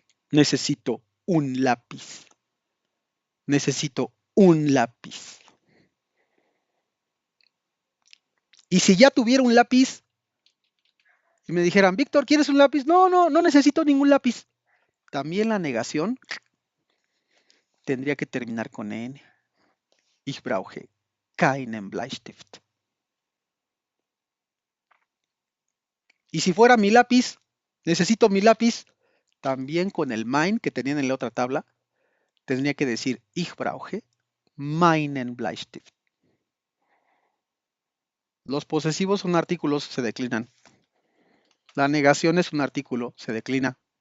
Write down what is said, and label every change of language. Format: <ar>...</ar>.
<es>Necesito un lápiz. Necesito un lápiz. Y si ya tuviera un lápiz y me dijeran, Víctor, ¿quieres un lápiz? No, no necesito ningún lápiz. También la negación tendría que terminar con en.</es> <de>Ich brauche keinen Bleistift.</de> <es>Y si fuera mi lápiz, necesito mi lápiz, también con el mein que tenían en la otra tabla, tendría que decir</es> <de>ich brauche meinen Bleistift.</de> <es>Los posesivos son artículos, se declinan. La negación es un artículo, se declina.</es>